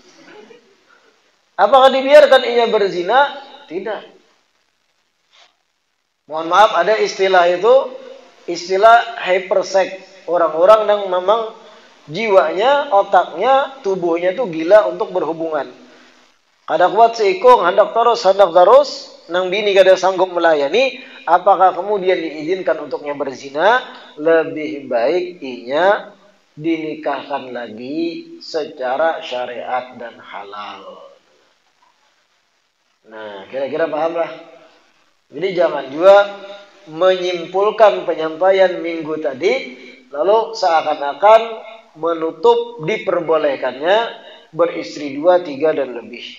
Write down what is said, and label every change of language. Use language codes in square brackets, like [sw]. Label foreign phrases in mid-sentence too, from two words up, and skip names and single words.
[id] Apakah dibiarkan inya berzina? Tidak. Mohon maaf, ada istilah itu, istilah hypersex. Orang-orang yang memang jiwanya, otaknya, tubuhnya itu gila untuk berhubungan. [bjn] Kada kuat seikung, hendak terus, nang bini kada sanggup melayani, apakah kemudian diizinkan untuknya berzina? [id] Lebih baik inya dinikahkan lagi secara syariat dan halal. Nah, kira-kira paham lah. Jadi jangan juga menyimpulkan penyampaian minggu tadi, lalu seakan-akan menutup diperbolehkannya beristri 2, 3 dan lebih.